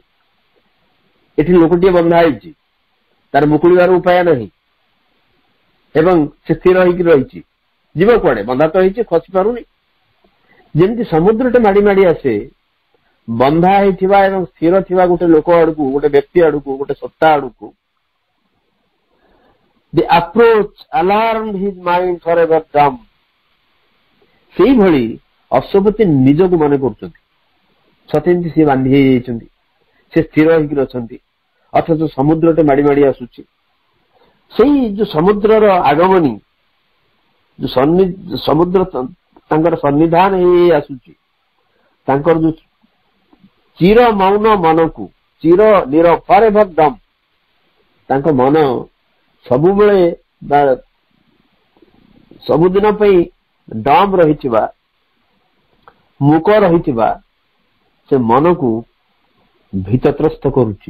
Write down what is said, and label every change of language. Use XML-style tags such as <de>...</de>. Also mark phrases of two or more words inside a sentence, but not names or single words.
<or>ଏଠି ଲୋକଟିଏ ବନ୍ଧା ହେଇଛି, ତାର ମୁକୁଳିବାର ଉପାୟ ନାହିଁ ଏବଂ ସେ ସ୍ଥିର ହେଇକି ରହିଛି। ଯିବ କୁଆଡେ? ବନ୍ଧା ତ ହେଇଛି, ଖସି ପାରୁନି। ଯେମିତି ସମୁଦ୍ରଟେ ମାଡି ମାଡି ଆସେ, ବନ୍ଧା ହେଇଥିବା ଏବଂ ସ୍ଥିର ଥିବା ଗୋଟେ ଲୋକ ଆଡକୁ, ଗୋଟେ ବ୍ୟକ୍ତି ଆଡକୁ, ଗୋଟେ ସତ୍ତା ଆଡକୁ,</or> <en>the approach alarmed his mind forever dumb.</en> <or>ସେଇଭଳି ଅଶ୍ୱପତି ନିଜକୁ ମନେ କରୁଛନ୍ତି, ସତେ ଯେମିତି ସେ ବାନ୍ଧି ହେଇଯାଇଛନ୍ତି, ସେ ସ୍ଥିର ହେଇକି ଅଛନ୍ତି, ଅଥଚ ସମୁଦ୍ରଟେ ମାଡି ମାଡି ଆସୁଛି। ସେଇ ଯୋଉ ସମୁଦ୍ରର ଆଗମନୀ, ଯୋଉ ସମୁଦ୍ର ତାଙ୍କର ସନ୍ନିଧାନ ହେଇ ଆସୁଛି, ତାଙ୍କର ଯୋଉ ଚିର ମୌନ ମନକୁ, ଚିର ନିରବ,</or> <en>forever dumb,</en> <or>ତାଙ୍କ ମନ ସବୁବେଳେ ବା ସବୁଦିନ ପାଇଁ ଡମ୍ ରହିଥିବା, ମୂକ ରହିଥିବା ସେ ମନକୁ ଭୀତତ୍ରସ୍ତ କରୁଛି।</or>